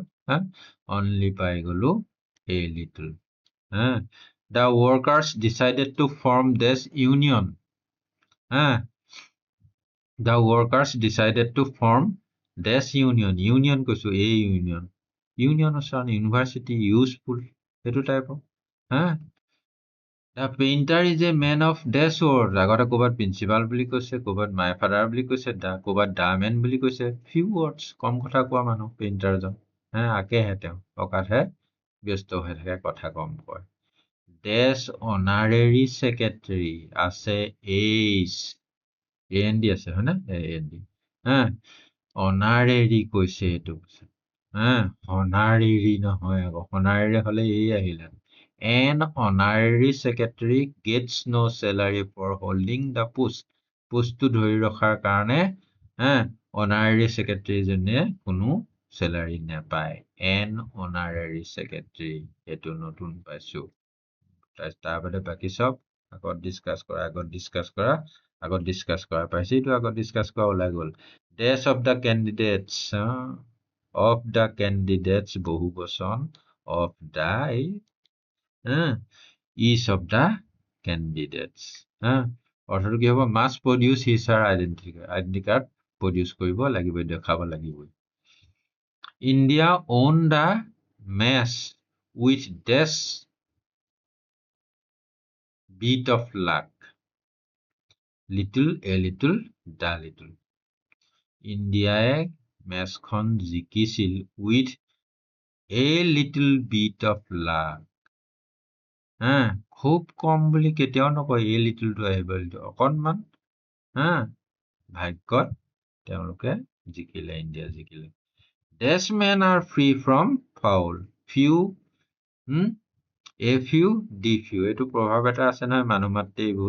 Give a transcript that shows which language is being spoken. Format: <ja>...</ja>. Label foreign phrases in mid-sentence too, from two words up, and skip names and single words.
<en>Only</en> <as>পাই গলো</as> <en>a little. The workers decided to form this union. The workers decided to form this union. Union কৈছো, a union. Union উচ্চাৰণ university, useful</en> <as>সেইটো টাইপৰ।</as> <en>The painter is a man of dash words.</en> <as>আগতে ক'ৰবাত প্ৰিন্সিপাল বুলি কৈছে, ক'ৰবাত</as> <en>my father</en> <as>বুলি কৈছে, ক'ৰবাত</as> <en>the man</en> <as>বুলি কৈছে।</as> <en>few words,</en> <as>কম কথা কোৱা মানুহ পেইণ্টাৰজন। আঁকেহে তেওঁ, অঁকাতহে ব্যস্ত হৈ থাকে, কথা কম কয়।</as> <en>dash honorary secretary</en> <as>আছে এইচ, AND আছে হয় নে? AND। অনাৰেৰী কৈছে এইটো। অনাৰেৰী নহয় আকৌ, অনাৰেৰী হলে এই আহিলে।</as> <en>An honorary secretary gets no salary for holding the post.</en> <as>পোষ্টটো ধৰি ৰখাৰ কাৰণে</as> <en>honorary secretary</en> <as>জনে কোনো চেলাৰী নাপায়।</as> <en>An honorary secretary,</en> <as>এইটো নতুন পাইছো। তাৰ বাদে বাকী চব আগত ডিছকাছ কৰা, পাইছে এইটো আগত ডিছকাছ কৰা ওলাই গল।</as> <en>Dash of the candidates, of the candidates</en> <as>বহু বচন,</as> <en>of the each of the candidates.</en> <as>অৰ্থটো কি হ'ব?</as> <en>must produce his or identity card produce</en> <as>কৰিব লাগিব, দেখাব লাগিব।</as> <en>India won the match with dash bit of luck. little, a little, the little.</en> <as>ইণ্ডিয়াই মেচখন জিকিছিল</as> <en>with a little bit of luck.</en> <as>খুব কম বুলি কেতিয়াও নকয়, এই লিটলটো আহিব, অকণমান ভাগ্যত তেওঁলোকে জিকিলে, ইণ্ডিয়া জিকিলে।</as> <en>dash men are free from foul. few, a few, the few,</en> <as>এইটো প্ৰভাৱ এটা আছে নহয়, মানুহ মাত্ৰেই ভুল।</as>